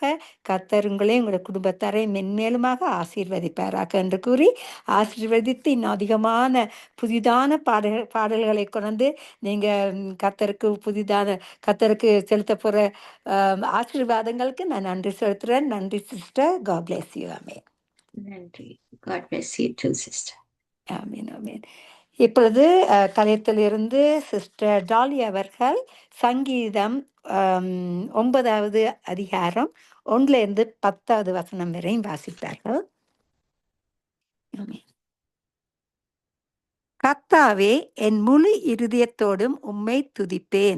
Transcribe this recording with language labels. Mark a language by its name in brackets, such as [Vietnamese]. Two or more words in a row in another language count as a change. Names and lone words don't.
[Tamil] கர்த்தர் உங்களையும் உங்களுடைய குடும்பத்தாரை மென்மேலுமாக ஆசீர்வதிப்பாராக என்று கூறி ஆசீர்வதித்து இன்னும் அதிகமான புதிதான பாடல்களை கொண்டு நீங்க கர்த்தருக்கு செலுத்த போற ஆசீர்வாதங்களுக்கு நான் நன்றி செலுத்துறேன். நன்றி சிஸ்டர். [English] God bless you. [Tamil] ஆமென். நன்றி. [English] God bless you too, sister. [Tamil] ஆமென் ஆமென். இப்பொழுது கலையத்திலிருந்து சிஸ்டர் டாலி அவர்கள் சங்கீதம் 9வது அதிகாரம் 1லிருந்து 10வது வசனம் வரை வாசித்தார்கள். கர்த்தாவே, என் முழு இருதயத்தோடும் உம்மை துதிப்பேன்.